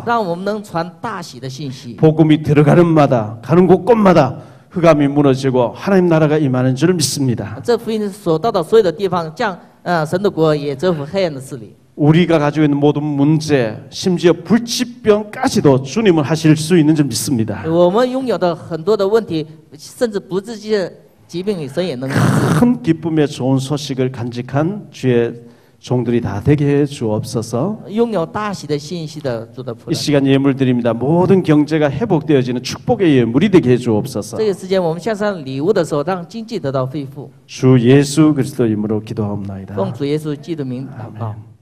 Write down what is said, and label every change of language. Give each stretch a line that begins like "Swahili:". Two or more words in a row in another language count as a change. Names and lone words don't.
Chinese: 让我们能传大喜的信息。
Korean: 복음이 들어가는 마다 가는 곳곳마다 흑암이 무너지고 하나님 나라가 임하는 줄 믿습니다.
Chinese: 这福音所到的所有的地方，将神的国也征服黑暗的势力。
Korean: 우리가 가지고 있는 모든 문제, 심지어 불치병까지도 주님은 하실 수 있는 줄 믿습니다.
Chinese: 我们拥有的很多的问题，甚至不治之的疾病，神也能医治。
Korean: 큰 기쁨의 좋은 소식을 간직한 주의 종들이 다 되게 해 주옵소서.
Chinese: 拥有大喜的信息的主的仆
Korean: 이
Chinese: 人。
Korean: 시간 예물 드립니다. 모든 경제가 회복되어지는 축복의 예물이 되게 해 주옵소서.
Chinese: 这个时间，我们向上礼物的时候，让经济得到恢复。
Korean: 주 예수 그리스도 이름으로 기도하옵나이다.
Chinese: 奉主耶稣基督名祷告。